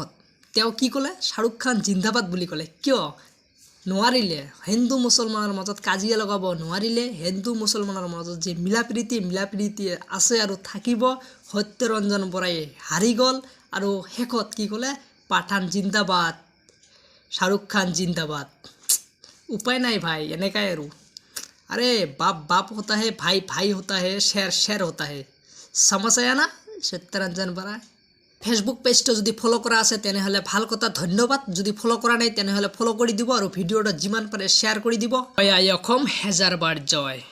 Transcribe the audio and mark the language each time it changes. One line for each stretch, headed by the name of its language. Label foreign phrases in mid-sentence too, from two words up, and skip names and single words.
Assamese: অৱশেষত তেওঁ কি ক'লে শ্বাহৰুখ খান জিন্দাবাদ বুলি ক'লে কিয় নোৱাৰিলে হিন্দু মুছলমানৰ মাজত কাজিয়া লগাব নোৱাৰিলে হিন্দু মুছলমানৰ মাজত যে মিলাপ্ৰীতি আছে আৰু থাকিব সত্যৰঞ্জন বৰাই হাৰি গ'ল আৰু শেষত কি ক'লে পাঠান জিন্দাবাদ শ্বাহৰুখ খান জিন্দাবাদ উপায় নাই ভাই এনেকাই আৰু
Hindi: अरे बाप होता है भाई होता है शेर होता है समझ आया ना
Assamese: সত্যৰঞ্জন বৰা ফেচবুক পেজটো যদি ফ'ল' কৰা আছে তেনেহ'লে ভাল কথা ধন্যবাদ যদি ফ'ল' কৰা নাই তেনেহ'লে ফ'ল' কৰি দিব আৰু ভিডিঅ'টো যিমান পাৰে শ্বেয়াৰ কৰি দিব অসম হেজাৰবাৰ জয়